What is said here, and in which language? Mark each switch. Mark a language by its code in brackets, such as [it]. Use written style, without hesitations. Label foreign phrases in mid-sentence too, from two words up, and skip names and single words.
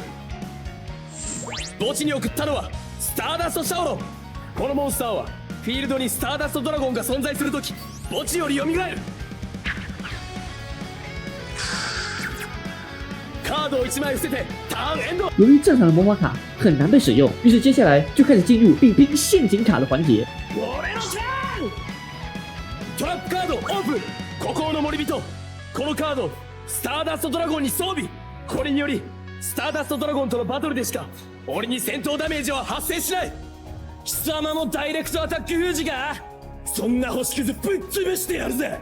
[ja] 墓地に送ったのはスターダストシャオロン。このモンスターはフィールドにスターダストドラゴンが存在するとき墓地より蘇る。カードを1枚伏せてターンエンド。 [zh] 由于正常的魔法卡很难被使用，于是接下来就开始进入比拼陷阱卡的环节。 [ja] 俺のターン。トラップカードオープン。孤高の森人。このカードをスターダストドラゴンに装備。これによりスターダストドラゴンとのバトルでしか俺に戦闘ダメージは発生しない。貴様もダイレクトアタック封じか。そんな星屑ぶっ潰してやるぜ。